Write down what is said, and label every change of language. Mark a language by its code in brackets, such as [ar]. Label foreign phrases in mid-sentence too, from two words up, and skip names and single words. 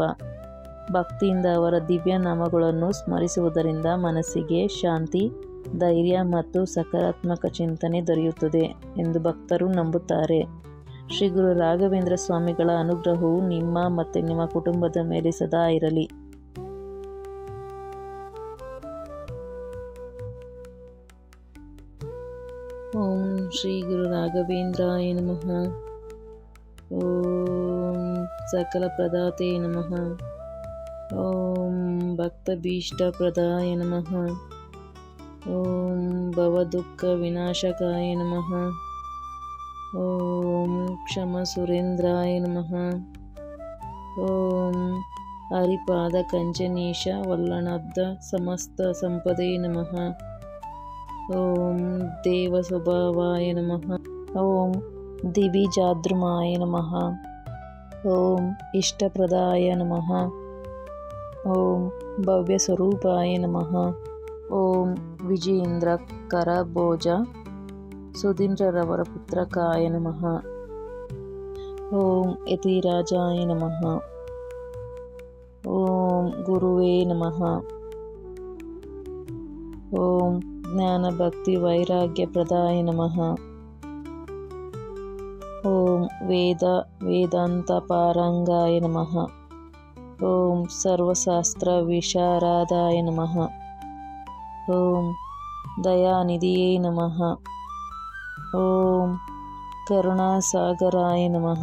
[kn] ಭಕ್ತಿಯಿಂದ ಅವರ ದಿವ್ಯ ನಾಮಗಳನ್ನು ಸ್ಮರಿಸುವುದರಿಂದ ಮನಸ್ಸಿಗೆ ಶಾಂತಿ, ಧೈರ್ಯ ಮತ್ತು ಸಕಾರಾತ್ಮಕ ಚಿಂತನೆ ದೊರೆಯುತ್ತದೆ ಎಂದು ಭಕ್ತರು ನಂಬುತ್ತಾರೆ. ಶ್ರೀ ಗುರು ರಾಘವೇಂದ್ರ ಸ್ವಾಮಿಗಳ ಅನುಗ್ರಹವು ನಿಮ್ಮ ಮತ್ತು ನಿಮ್ಮ ಕುಟುಂಬದ ಮೇಲೆ ಸದಾ ಇರಲಿ. [sa] ಓಂ ಶ್ರೀ ಗುರು ರಾಘವೇಂದ್ರಾಯ ನಮಃ. ಓಂ ಸಕಲ ಪ್ರದಾತೆ ನಮಃ. ಓಂ ಭಕ್ತಭೀಷ್ಟ ಪ್ರದಾಯ ನಮಃ. ಓಂ ಭವದುಃಖ ವಿನಾಶಕಾಯ ನಮಃ. ಓಂ ಕ್ಷಮ ಸುರೇಂದ್ರಾಯ ನಮಃ. ಓಂ ಹರಿಪಾದ ಕಂಚನೀಶ ವಲ್ಲಣಾಬ್ಧ ಸಮಸ್ತ ಸಂಪದೇ ನಮಃ. ಓಂ ದೇವ ಸ್ವಭಾವಾಯ ನಮಃ. ಓಂ ದಿವಿಜಾದ್ರುಮಾಯ ನಮಃ. ಓಂ ಇಷ್ಟಪ್ರದಾಯ ನಮಃ. ಓಂ ಭವ್ಯ ಸ್ವರೂಪಾಯ ನಮಃ. ಓಂ ವಿಜಯೇಂದ್ರ ಕರಭೋಜ ಸುಧೀಂದ್ರರವರ ಪುತ್ರಕಾಯ ನಮಃ. ಓಂ ಯತಿರಾಜಾಯ ನಮಃ. ಓಂ ಗುರುವೇ ನಮಃ. ಓಂ ಜ್ಞಾನ ಭಕ್ತಿ ವೈರಾಗ್ಯ ಪ್ರದಾಯ ನಮಃ. ಓಂ ವೇದ ವೇದಾಂತ ಪಾರಂಗಾಯ ನಮಃ. ಓಂ ಸರ್ವಶಾಸ್ತ್ರ ವಿಶಾರದಾಯ ನಮಃ. ಓಂ ದಯಾನಿಧಿಯೇ ನಮಃ. ಓಂ ಕರುಣಾಸಾಗರಾಯ ನಮಃ.